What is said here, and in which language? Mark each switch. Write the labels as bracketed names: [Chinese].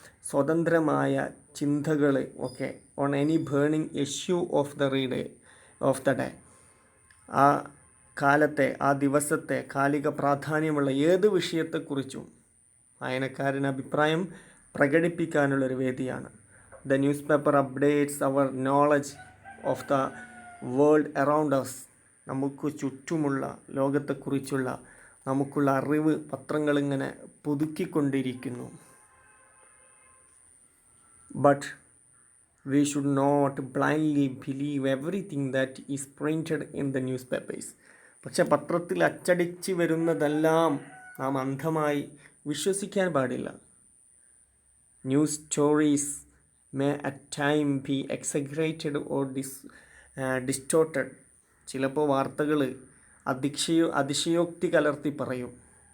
[Malayalam] സ്വതന്ത്രമായ ചിന്തകൾ ഒക്കെ [English] on any burning issue of the day, [Malayalam] ആ കാലത്തെ, ആ ദിവസത്തെ കാലിക പ്രാധാന്യമുള്ള ഏത് വിഷയത്തെക്കുറിച്ചും വായനക്കാരന് അഭിപ്രായം പ്രകടിപ്പിക്കാനുള്ളൊരു വേദിയാണ്. [English] The newspaper updates our knowledge of the world around us. [Malayalam] നമുക്ക് ചുറ്റുമുള്ള ലോകത്തെക്കുറിച്ചുള്ള നമുക്കുള്ള അറിവ് പത്രങ്ങളിങ്ങനെ പുതുക്കിക്കൊണ്ടിരിക്കുന്നു. [English] But we should not blindly believe everything that is printed in the newspapers. [Malayalam] പക്ഷെ പത്രത്തിൽ അച്ചടിച്ച് വരുന്നതെല്ലാം നാം അന്ധമായി വിശ്വസിക്കാൻ പാടില്ല. [English] News stories may at time be exaggerated or distorted. [Malayalam] ചിലപ്പോൾ വാർത്തകൾ അതിശയോക്തി കലർത്തി പറയും.